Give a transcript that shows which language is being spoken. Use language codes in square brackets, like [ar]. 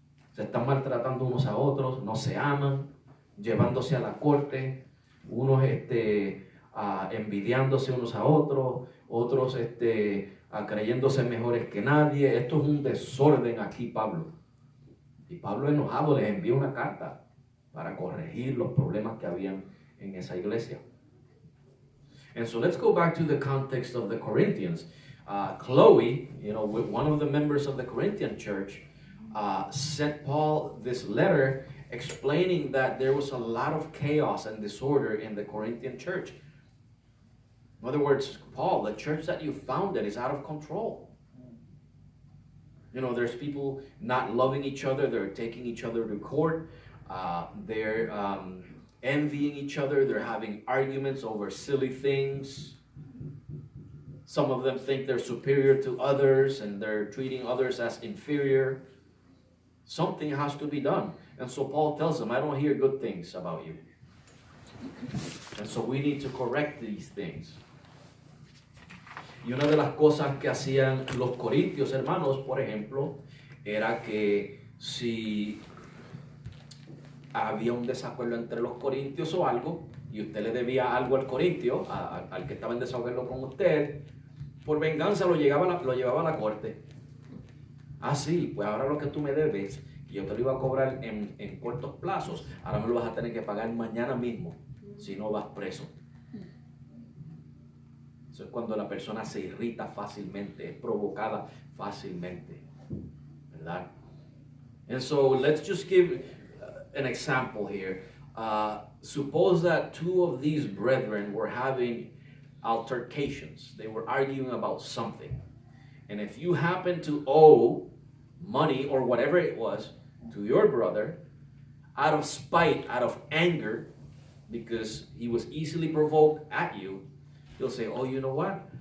[es] Se están maltratando unos a otros, no se aman, llevándose a la corte, unos envidiándose unos a otros, otros creyéndose mejores que nadie. Esto es un desorden aquí, Pablo. Y Pablo, enojado, les envía una carta para corregir los problemas que habían en esa iglesia. [en] And so let's go back to the context of the Corinthians. Chloe, one of the members of the Corinthian church, sent Paul this letter explaining that there was a lot of chaos and disorder in the Corinthian church. In other words, Paul, the church that you founded is out of control. There's people not loving each other. They're taking each other to court. They're envying each other. They're having arguments over silly things. Some of them think they're superior to others and they're treating others as inferior. Something has to be done. And so Paul tells them, I don't hear good things about you. And so we need to correct these things. [es] Y una de las cosas que hacían los corintios, hermanos, por ejemplo, era que si había un desacuerdo entre los corintios o algo, y usted le debía algo al corintio, al que estaba en desacuerdo con usted, por venganza lo llevaba a la corte. Ah, sí, pues ahora lo que tú me debes, que yo te lo iba a cobrar en cortos plazos, ahora me lo vas a tener que pagar mañana mismo, si no vas preso. Eso es cuando la persona se irrita fácilmente, es provocada fácilmente. ¿verdad? [en] And so let's just give an example here. Suppose that two of these brethren were having altercations. They were arguing about something. And if you happen to owe money or whatever it was to your brother, out of spite, out of anger, because he was easily provoked at you, you'll say, oh, you know what?